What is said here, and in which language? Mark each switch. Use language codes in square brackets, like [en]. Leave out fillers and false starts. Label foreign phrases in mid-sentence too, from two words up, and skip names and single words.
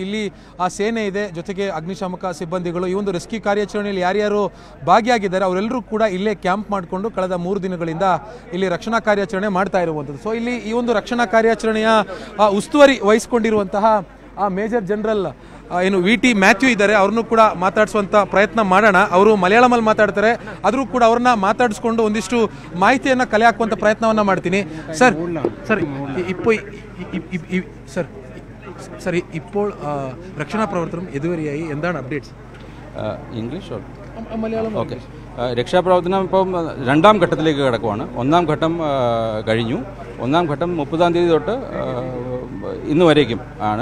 [kn] ಇಲ್ಲಿ ಆ ಸೇನೆ ಇದೆ, ಜೊತೆಗೆ ಅಗ್ನಿಶಾಮಕ ಸಿಬ್ಬಂದಿಗಳು. ಈ ಒಂದು ರೆಸ್ಕ್ಯೂ ಕಾರ್ಯಾಚರಣೆಯಲ್ಲಿ ಯಾರ್ಯಾರು ಭಾಗಿಯಾಗಿದ್ದಾರೆ ಅವರೆಲ್ಲರೂ ಕೂಡ ಇಲ್ಲೇ ಕ್ಯಾಂಪ್ ಮಾಡಿಕೊಂಡು ಕಳೆದ 3 ದಿನಗಳಿಂದ ಇಲ್ಲಿ ರಕ್ಷಣಾ ಕಾರ್ಯಾಚರಣೆ ಮಾಡ್ತಾ ಇರುವಂಥದ್ದು. ಸೊ ಇಲ್ಲಿ ಈ ಒಂದು ರಕ್ಷಣಾ ಕಾರ್ಯಾಚರಣೆಯ ಉಸ್ತುವಾರಿ ವಹಿಸಿಕೊಂಡಿರುವಂತಹ ಮೇಜರ್ ಜನರಲ್ ಏನು VT ಮ್ಯಾಥ್ಯೂ ಇದ್ದಾರೆ, ಅವ್ರನ್ನೂ ಕೂಡ ಮಾತಾಡಿಸುವಂತ ಪ್ರಯತ್ನ ಮಾಡೋಣ. ಅವರು ಮಲಯಾಳಮಲ್ಲಿ ಮಾತಾಡ್ತಾರೆ, ಆದರೂ ಕೂಡ ಅವ್ರನ್ನ ಮಾತಾಡಿಸ್ಕೊಂಡು ಒಂದಿಷ್ಟು ಮಾಹಿತಿಯನ್ನು ಕಲೆ ಹಾಕುವಂತ ಪ್ರಯತ್ನವನ್ನ ಮಾಡ್ತೀನಿ. [ml] സർ ഇപ്പോൾ രക്ഷാ പ്രവർത്തനം ഇതുവരെയായി എന്താണ് അപ്ഡേറ്റ്സ്? ഇംഗ്ലീഷ് മലയാളം? ഓക്കെ. രക്ഷാപ്രവർത്തനം ഇപ്പം 2ാം ഘട്ടത്തിലേക്ക് കിടക്കുവാണ്. 1ാം ഘട്ടം കഴിഞ്ഞു. 1ാം ഘട്ടം 30-ാം തീയതി തൊട്ട് ഇന്ന് വരേക്കും ആണ്.